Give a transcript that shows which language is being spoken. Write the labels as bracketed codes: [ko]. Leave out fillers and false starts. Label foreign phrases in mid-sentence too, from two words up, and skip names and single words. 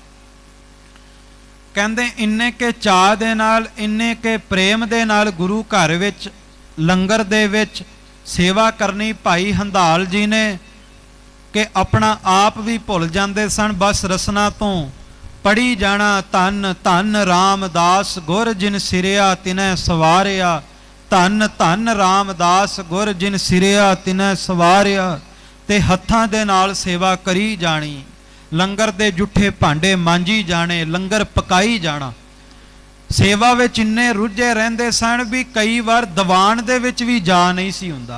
[pa] ਕਹਿੰਦੇ ਇੰਨੇ ਕੇ ਚਾਹ ਦੇ ਨਾਲ, ਇੰਨੇ ਕੇ ਪ੍ਰੇਮ ਦੇ ਨਾਲ ਗੁਰੂ ਘਰ ਵਿਚ ਲੰਗਰ ਦੇ ਵਿਚ ਸੇਵਾ ਕਰਨੀ ਭਾਈ ਹੰਧਾਲ ਜੀ ਨੇ ਕਿ ਅਪਣਾ ਆਪ ਭੀ ਭੁੱਲ ਜਾਤੇ ਸਨ। ਬਸ ਰਸਨਾ ਤੋ ਪੜ੍ਹੀ ਜਾਣਾ ਧਨ ਧਨ ਰਾਮਦਾਸ ਗੁਰ ਜਿਨ ਸਿਰਿਆ ਤਿਨੈ ਸਵਾਰਿਆ, ਧਨ ਧਨ ਰਾਮਦਾਸ ਗੁਰ ਜਿਨ ਸਿਰਿਆ ਤਿਨੈ ਸਵਾਰਿਆ। ਤੇ ਹੱਥਾਂ ਦੇ ਨਾਲ ਸੇਵਾ ਕਰੀ ਜਾਣੀ, ਲੰਗਰ ਦੇ ਜੂਠੇ ਭਾਂਡੇ ਮਾਂਜੀ ਜਾਣੇ, ਲੰਗਰ ਪਕਾਈ ਜਾਣਾ। ਸੇਵਾ ਵਿਚ ਇੰਨੇ ਰੁਝੇ ਰਹਿੰਦੇ ਸਨ ਭੀ ਕਈ ਬਾਰ ਦੀਵਾਨ ਦੇ ਵਿਚ ਭੀ ਜਾ ਨਹੀਂ ਸੀ ਹੁੰਦਾ।